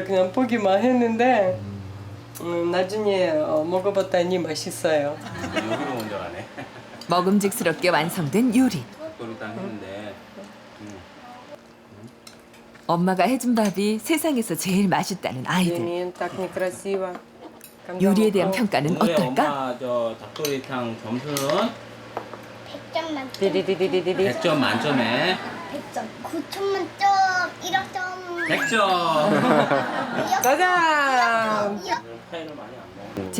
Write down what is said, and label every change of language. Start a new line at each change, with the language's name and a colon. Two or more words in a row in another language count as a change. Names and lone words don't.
Korean: 그냥 포기만 했는데 나중에 먹어봤더니 맛있어요. 여기로 먼저 가네. 먹음직스럽게 완성된 요리. 그걸 딱 했는데. 엄마가 해준 밥이 세상에서 제일 맛있다는 아이들.
Russian: Блин, так некрасиво.
Korean: 요리에 대한 평가는 오늘의 어떨까? 엄마 저 닭도리탕 점수는 100점 만점. 디디디디디디. 100점 만점에 100점. 9점 만점. 100점. 100점. 짜잔! 파이를 많이 안 먹어.